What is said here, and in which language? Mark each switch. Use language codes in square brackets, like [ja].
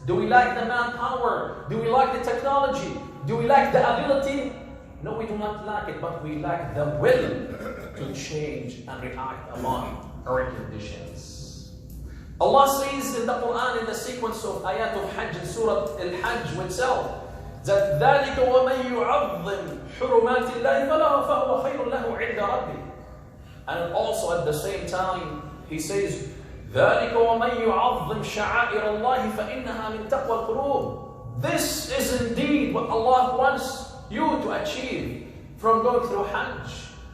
[en] Do we lack the manpower? Do we lack the technology? Do we lack the ability? No, we do not lack it, but we lack the will to change and react among our conditions. Allah says in the Quran, in the sequence of ayat of Hajj, in Surah Al-Hajj itself, [ar] that ذَلِكَ وَمَنْ يُعَظِّمْ حُرُمَاتِ اللَّهِ فَهُوَ خَيْرٌ لَهُ عِنْدَ رَبِّهِ. [en] And also at the same time, he says, [ar] ذَلِكَ وَمَنْ يُعَظِّمْ شَعَائِرَ اللَّهِ فَإِنَّهَا مِنْ تَقْوَى الْقُلُوبِ. [en] This is indeed what Allah wants you to achieve from going through Hajj.